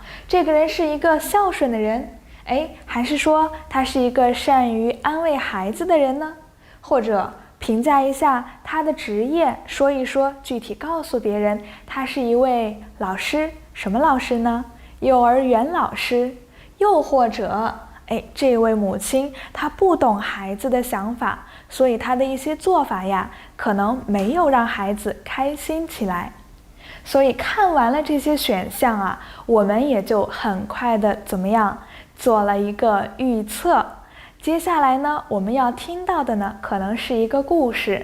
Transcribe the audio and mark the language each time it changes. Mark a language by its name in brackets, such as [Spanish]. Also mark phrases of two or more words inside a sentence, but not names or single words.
[Chinese] 這個人是一個孝順的人，還是說他是一個善於安慰孩子的人呢？或者評價一下他的職業，說一說具體告訴別人他是一位老師，什麼老師呢？幼兒園老師。又或者這位母親她不懂孩子的想法，所以她的一些做法呀，可能沒有讓孩子開心起来。所以看完了这些選項啊，我們也就很快的怎麼樣，做了一個預測。接下來呢，我們要聽到的呢，可能是一個故事。